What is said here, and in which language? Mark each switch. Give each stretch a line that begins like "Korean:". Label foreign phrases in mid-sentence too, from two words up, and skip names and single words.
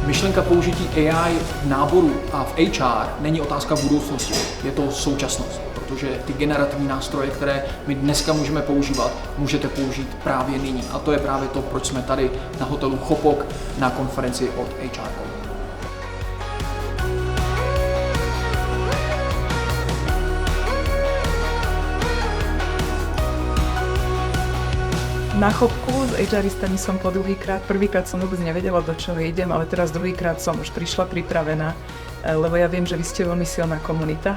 Czech: myšlenka použití AI v náboru a v HR není otázka budoucnosti, je to současnost, protože ty generativní nástroje, které my dneska můžeme používat, můžete použít právě nyní. A to je právě to, proč jsme tady na hotelu Chopok na konferenci od HR.
Slovak: Na Chopku s HRistami som po druhýkrát. Prvýkrát som vôbec nevedela, do čoho idem, ale teraz druhýkrát som už prišla pripravená, lebo ja viem, že vy ste veľmi silná komunita.